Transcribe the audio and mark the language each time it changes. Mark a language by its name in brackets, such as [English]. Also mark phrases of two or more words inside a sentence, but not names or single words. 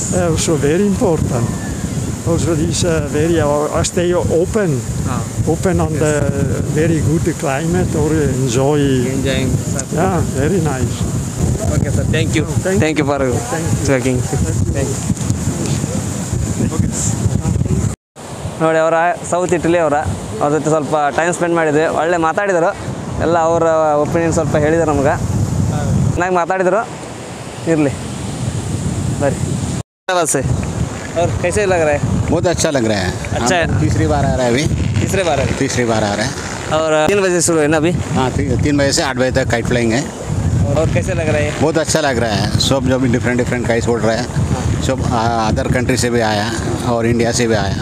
[English] Also very important. Also this very stay open on the very good climate or Enjoying. Yeah, very nice. Okay, sir. Thank you. Thank you for checking. Thank you. [Kannada] ನೋಡಿ, ಅವರ ಸೌತ್ ಇಟಲಿ ಅವ್ರ ಜೊತೆ ಸ್ವಲ್ಪ [English] time spend [Kannada] ಮಾಡಿದ್ವಿ. ಒಳ್ಳೆ ಮಾತಾಡಿದರು, ಎಲ್ಲ ಅವರ ಒಪಿನಿಯನ್ ಸ್ವಲ್ಪ ಹೇಳಿದರು ನಮ್ಗೆ. ಚೆನ್ನಾಗಿ ಮಾತಾಡಿದರು. ಇರಲಿ [Hindi] बरी से और कैसे लग रहा है? बहुत अच्छा लग रहा है. अच्छा है. तीसरी बार आ रहा है अभी. तीसरी बार है. तीसरी बार आ रहा है. और 3 बजे शुरू है ना अभी? हाँ 3 बजे से 8 बजे तक [English] kite flying [Hindi] है. और कैसे लग रहा है? बहुत अच्छा लग रहा है. सब जो भी [English] different kites [Hindi] उड़ रहा है, सब [English] other country [Hindi] से भी आया और इंडिया से भी आया.